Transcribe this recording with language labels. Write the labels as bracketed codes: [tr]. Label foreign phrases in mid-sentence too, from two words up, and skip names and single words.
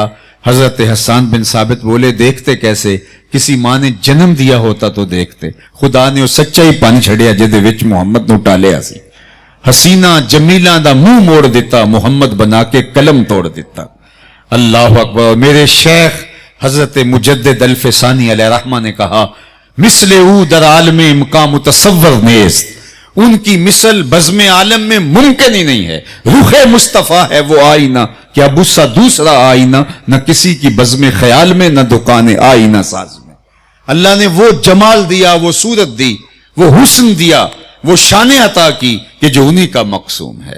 [ur] حضرت حسان بن ثابت بولے دیکھتے کیسے، کسی ماں نے جنم دیا ہوتا تو دیکھتے، [pa] خدا نے وہ سچا ہی پانی چھڑیا جدے وچ محمد نو ٹالیا سی، حسینہ جمیلہ دا منہ موڑ دیتا، محمد بنا کے قلم توڑ دیتا۔ [ur] اللہ اکبر۔ میرے شیخ حضرت مجدد الفسانی علیہ رحمہ نے کہا [fa] مثل او در عالم امکان متصور نیست، [ur] ان کی مثل بزم عالم میں ممکن ہی نہیں ہے. روح مصطفیٰ ہے وہ آئینہ، کیا اب سا دوسرا آئینہ، نہ کسی کی بزم خیال میں نہ دکان آئینہ ساز میں. اللہ نے وہ جمال دیا، وہ صورت دی، وہ حسن دیا، وہ شان عطا کی کہ جو انہی کا مقصوم ہے.